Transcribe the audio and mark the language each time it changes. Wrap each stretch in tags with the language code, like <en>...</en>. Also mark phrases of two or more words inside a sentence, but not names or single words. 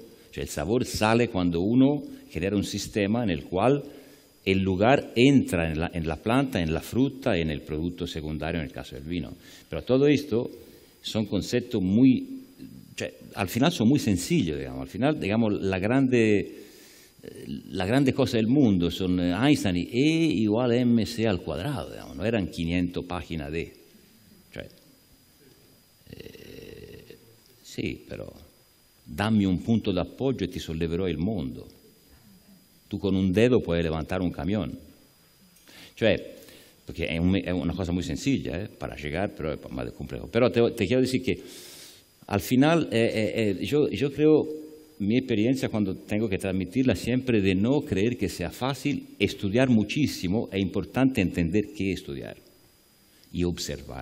<es>Cioè el sabor sale cuando uno genera un sistema en el cual el lugar entra en la planta, en la fruta, en el producto secundario, en el caso del vino. Pero todo esto son conceptos muy, cioè, al final son muy sencillos, digamos. Al final, digamos, la grande cosa del mundo son Einstein y E igual a mc al cuadrado, digamos, no eran 500 páginas de...</es> <it>Cioè, sì, però dammi un punto d'appoggio e ti solleverò il mondo.</it> <es>Tu con un dedo</es> <it>puoi levantare</it> <es>un camión.</es> <it>Cioè,</it> <es>porque es una cosa muy sencilla para llegar, pero es más complejo. Pero te quiero decir que al final yo creo, mi experiencia cuando tengo que transmitirla siempre de no creer que sea fácil estudiar muchísimo, es importante entender qué estudiar y observar.</es>